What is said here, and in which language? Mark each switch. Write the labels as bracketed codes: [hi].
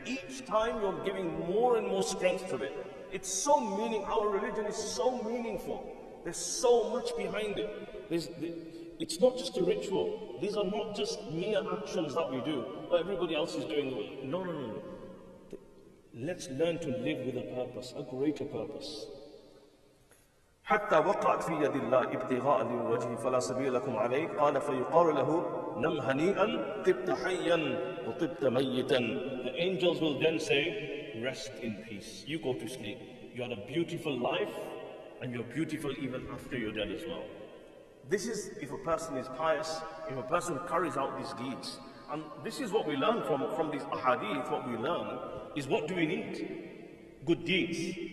[en] Each time you're giving more and more strength to it. It's so our religion is so meaningful. There's so much behind it. It's not just a ritual. These are not just mere actions that we do, but everybody else is doing. No. Let's learn to live with a purpose, a greater purpose. [ar] حتى وقعت في يد الله ابتغاء لوجهه فلا سبيل لكم عليه قال فيقال له نم هنيئا طبت حيا وطبت ميتا. [en] The angels will then say, rest in peace. You go to sleep. You had a beautiful life, and you're beautiful even after you're dead as well. This is if a person is pious, if a person carries out these deeds. And this is what we learn from these ahadith. What we learn is, what do we need? Good deeds.